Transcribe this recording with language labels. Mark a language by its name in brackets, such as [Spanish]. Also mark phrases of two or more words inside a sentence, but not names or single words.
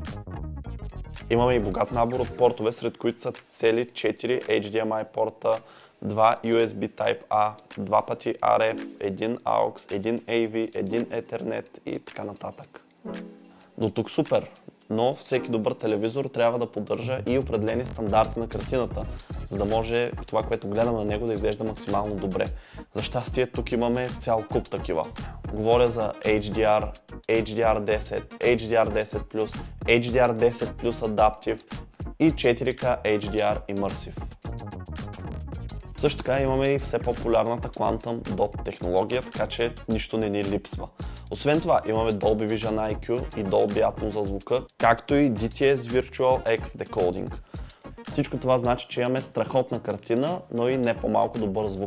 [Bulgarian] Имаме и богат набор от портове, сред които са цели 4 HDMI порта, 2 USB Type-A, 2 пъти RF, 1 AUX, 1 AV, 1 Ethernet и така нататък. До тук супер, но всеки добър телевизор трябва да поддържа и определени стандарти на картината, за да може това, което гледаме на него, да изглежда максимално добре. За щастие тук имаме цял куп такива. Говоря за HDR, HDR10, HDR10+, HDR10 Plus Adaptive и 4K HDR Immersive. Също така имаме и все по-популярната [English] Quantum Dot [Bulgarian] технология, така че нищо не ни липсва. Освен това имаме Dolby Vision IQ и Dolby Atmos за звука, както и DTS Virtual X Decoding. Всичко това значи, че имаме страхотна картина, но и не по-малко добър звук.